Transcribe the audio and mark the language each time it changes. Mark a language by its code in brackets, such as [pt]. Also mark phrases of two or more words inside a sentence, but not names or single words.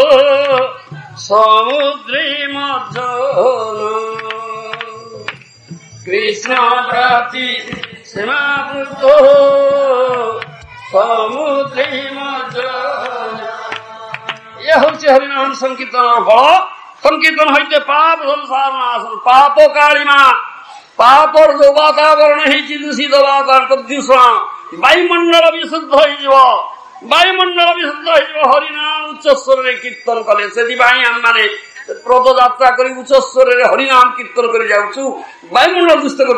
[bn] সমুদ্রে মজ্জন কৃষ্ণ প্রাপ্তি সীমাভূত সমুদ্রে ইয়ে হচ্ছে হরিনাম সংকীর্তনের ফল। সংকীর্তন হইতে পাপ সংসার নাশন, পাপ কাଳିମା, [or] ପାପର ଯୋଉ ବାତାବରଣ ହେଇଛି ଦୂଷିତ ବାତାବରଣ ପ୍ରଦୂଷଣ, ବାୟୁମଣ୍ଡଳ ବିଶୁଦ୍ଧ ହେଇଯିବ, ବାୟୁମଣ୍ଡଳ ବିଶୁଦ୍ଧ ହେଇଯିବ ହରିନାମ ଉଚ୍ଚସ୍ୱରରେ କୀର୍ତ୍ତନ କଲେ। ସେଥିପାଇଁ ଆମେମାନେ ପଦଯାତ୍ରା କରି ଉଚ୍ଚସ୍ୱରରେ ହରିନାମ କୀର୍ତ୍ତନ କରି ଯାଉଛୁ। ବାୟୁମଣ୍ଡଳ ଦୂଷିତ କରୁଛୁ।